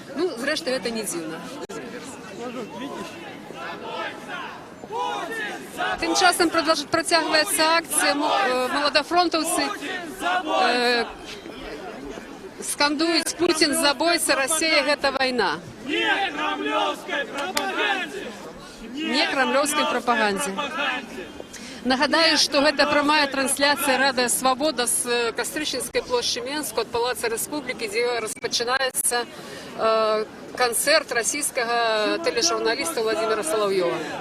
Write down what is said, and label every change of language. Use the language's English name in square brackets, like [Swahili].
[Belarusian] Ну, зрэшты, гэта не дзіўна. Тым часам працягваецца акцыя, маладафронтаўцы скандуюць «Путін забойца, Расія – гэта вайна». [Russian] Не кремлевской пропаганде! Не кремлевской пропаганде. [Belarusian] Нагадаю, што гэта прамая трансляцыя Радыё Свабода з Кастрычніцкай плошчы Менску ад Палаца Рэспублікі, дзе распачынаецца канцэрт расійскага тэлежурналіста Владимира Соловьёва.